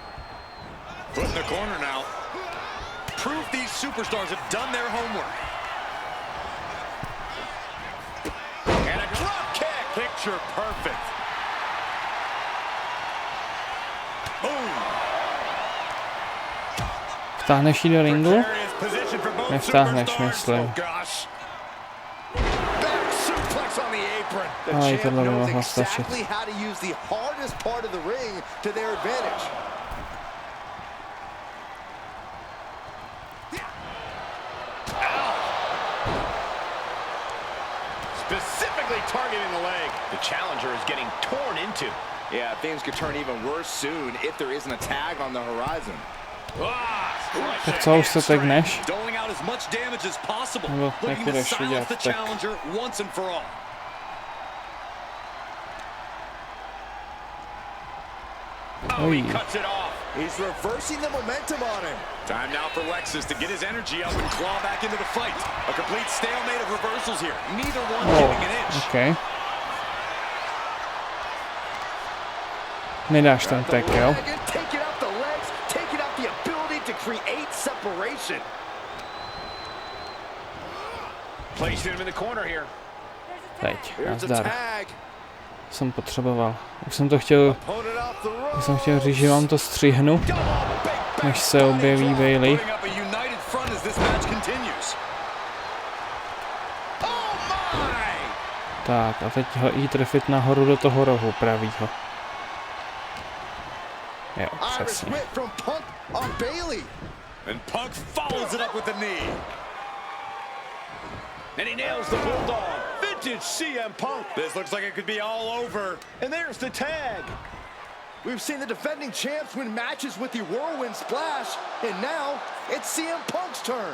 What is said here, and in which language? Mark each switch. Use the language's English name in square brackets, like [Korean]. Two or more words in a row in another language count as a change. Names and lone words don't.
[Czech] Vtáhneš ji do ringu? Nevtáhneš, myslím. Ale i tohle by mohla stačit. [English] Specifically targeting the leg. The challenger is getting torn into. Yeah, things could turn even worse soon if there isn't a tag on the horizon. [Czech] Tak co, už se tagneš? Nebo jak budeš vidět, tak... [English] He cuts it off. He's reversing the momentum on him. Time now for Lexus to get his energy up and claw back into the fight. A complete stalemate of reversals here. Neither one giving an inch. [Czech] Okay. Nedáš ten tek, jo? [English] Taking out the legs, taking out the ability to create separation. Placed him in the corner here. [Czech] Teď, nazdar. Jsem potřeboval. Už jsem chtěl říct, že vám to střihnu, než se objeví Bailey. Tak a teď jí trefit nahoru do toho rohu pravýho. Jo, přesně. [English] And he nails the bulldog. Vintage CM Punk. This looks like it could be all over. And there's the tag. We've seen the defending champs win matches with the whirlwind splash, and now it's CM Punk's turn.